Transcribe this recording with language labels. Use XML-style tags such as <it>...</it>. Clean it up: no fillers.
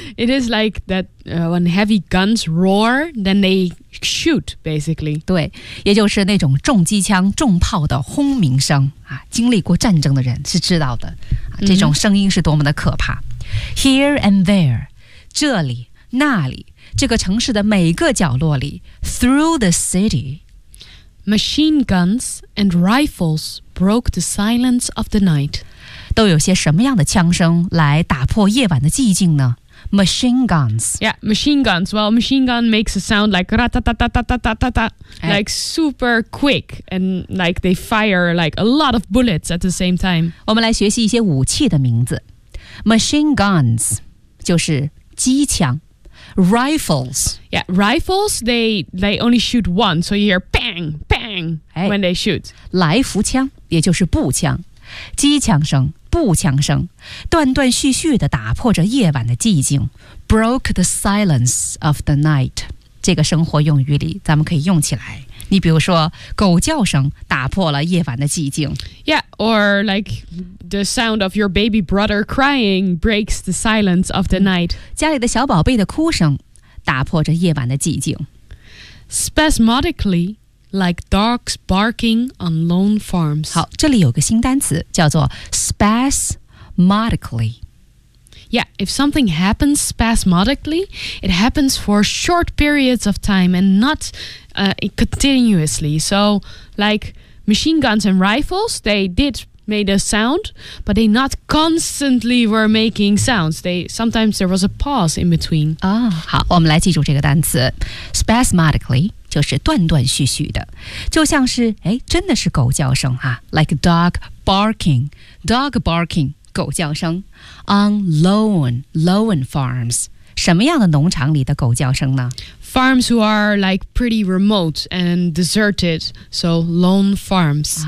<en>It is like that, when heavy guns roar, then they shoot, basically.</en> <zh>对，也就是那种重机枪、重炮的轰鸣声啊，经历过战争的人是知道的，这种声音是多么的可怕。</zh> <en>Here and there,</en> <zh>这里、那里，这个城市的每个角落里</zh> <en>through the city, Machine guns and rifles broke the silence of the night.</en> <zh>都有些什么样的枪声来打破夜晚的寂静呢？</zh> <en>Machine guns. Yeah, machine guns. Well, machine gun makes a sound like ra-ta-ta-ta-ta-ta-ta-ta. Like super quick. And like they fire like a lot of bullets at the same time.</en> <zh>我们来学习一些武器的名字。 Machine guns 就是机枪。Rifles.</zh> <en>Yeah, rifles, they only shoot once, so you hear bang, bang, when they shoot.</en> <zh>来福枪，也就是步枪。机枪声，步枪声，断断续续地打破着夜晚的寂静。</zh> <en>Broke the silence of the night.</en> <zh>这个生活用语里，咱们可以用起来。你比如说，狗叫声打破了夜晚的寂静。</zh> <en>Yeah, or like... The sound of your baby brother crying breaks the silence of the night.</en> <zh>家里的小宝贝的哭声打破着夜晚的寂静。</zh> <en>Spasmodically, like dogs barking on lone farms.</en> <zh>好，这里有个新单词叫做 spasmodically.</zh> <en>Yeah, if something happens spasmodically, it happens for short periods of time and not continuously. So, like, machine guns and rifles, they did made a sound, but they not constantly were making sounds. They sometimes there was a pause in between.</en> <zh>好，我们来记住这个单词 spasmodically 就是断断续续的，就像是哎，真的是狗叫声啊 ，</zh> <en>like dog barking, dog barking,</en> <zh>狗叫声</zh> <en>on lone farms.</en> <zh>什么样的农场里的狗叫声呢</zh> <en>？Farms who are like pretty remote and deserted, so lone farms.</en>